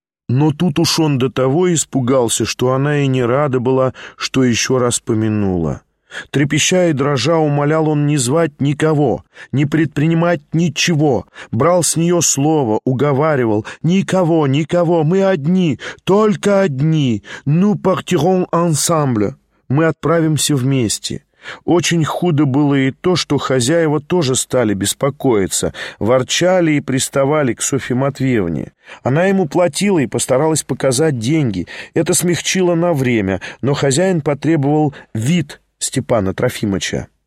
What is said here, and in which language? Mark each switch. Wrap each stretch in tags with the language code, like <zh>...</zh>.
<ru>Но тут уж он до того испугался, что она и не рада была, что еще раз помянула. Трепеща и дрожа, умолял он не звать никого, не предпринимать ничего. Брал с нее слово, уговаривал: «Никого, никого, мы одни, только одни.</ru> <fr>Nous partirons ensemble.</fr> <ru>Мы отправимся вместе». Очень худо было и то, что хозяева тоже стали беспокоиться, ворчали и приставали к Софье Матвеевне. Она ему платила и постаралась показать деньги. Это смягчило на время, но хозяин потребовал вид Степана Трофимовича.</ru>